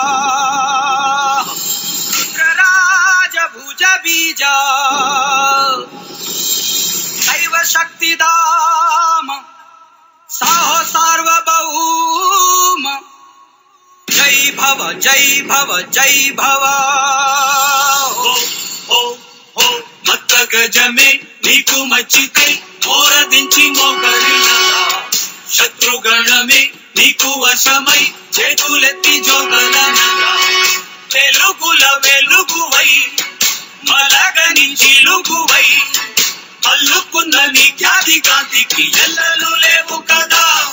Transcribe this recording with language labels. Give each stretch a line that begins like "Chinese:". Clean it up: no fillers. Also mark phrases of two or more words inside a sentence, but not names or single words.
Sanskrit: रुद्रराज भुज बीजा दैव शक्तिदाम साहो सार्वभौम जय भव जय भव जय भव.
Telugu: మత్త గజమే నీకు మచ్చితే మోరదించి మోకరిల్లా, శత్రుగణమే నీకు వశమై చేతులెత్తి జోగలనగా, వెలుగుల వెలుగువై మలగని చిలుగువై అల్లుకున్న నీ ఖ్యాతి కాంతికి ఎల్లలు లేవు కదా.